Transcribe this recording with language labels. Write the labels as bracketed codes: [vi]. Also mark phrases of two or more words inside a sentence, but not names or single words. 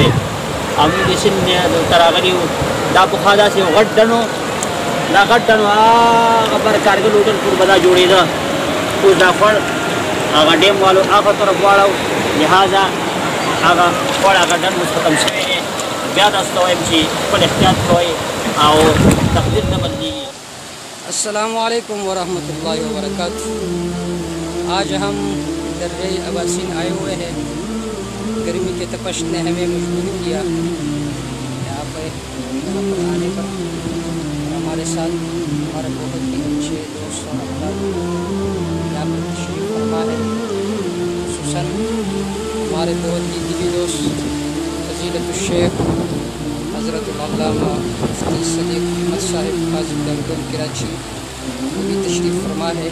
[ps] او موږ د سیند ته راغلي یو، دا پخوا داسې یو غټ ډنډ و، دا غټ ډنډ هغه پر کارګل هوټل پورې به دا جوړېده، اوس دا خوړ هغه ډیم والو هغه طرف واړو، لہذا هغه خوړ هغه ډنډ اوس ختم شوی دی۔ بیا تاسو ته وایم چې خپل احتیاط کوئ او تقدیر نه بدلیږي۔ [ar] السلام علیکم ورحمۃ اللہ وبرکاتہ۔ [ur] آج ہم دریا اباسین آئے ہوئے ہیں، گرمی کے تپش نے ہمیں مجبور کیا یہاں پر آنے پر، ہمارے ساتھ ہمارے بہت ہی اچھے دوست اور احباب یہاں پر تشریف فرما ہے، خصوصاً ہمارے بہت ہی دلی دوست فضیلت الشیخ حضرت علامہ مفتی صدیق احمد صاحب قاضی دارالعلوم کراچی، وہ بھی تشریف فرما ہے۔